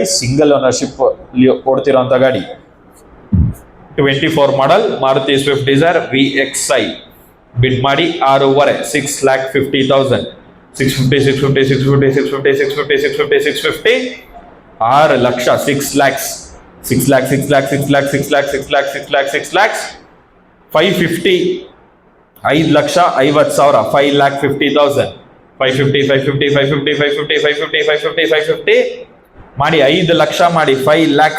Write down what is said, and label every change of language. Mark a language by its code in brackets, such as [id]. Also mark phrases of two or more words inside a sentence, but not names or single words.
[kn] ಸಿಂಗಲ್ ಓನರ್ಶಿಪ್ ಓಡ್ತಿರೋಂಥ ಗಾಡಿ. 24 ಮಾಡಲ್ ಮಾರುತಿ ಸ್ವಿಫ್ಟ್ ಡಿಸೈರ್ VXi ಬಿಡ್ ಮಾಡಿ 6.5, 6,50,000, 650, 650, 650, 650, 650, 650, 650 6 ಲಕ್ಷ, 6 lakhs, 6 lakh, 6 lakh, 6 lakh, 6 lakh, 6 lakh, 6 lakh, 6 lakhs 550, 5,50,000, 5,50,000, 550, 550, 550, 550, 550, 550, 550 ಮಾಡಿ. 5 ಲಕ್ಷ ಮಾಡಿ. 5 lakhs.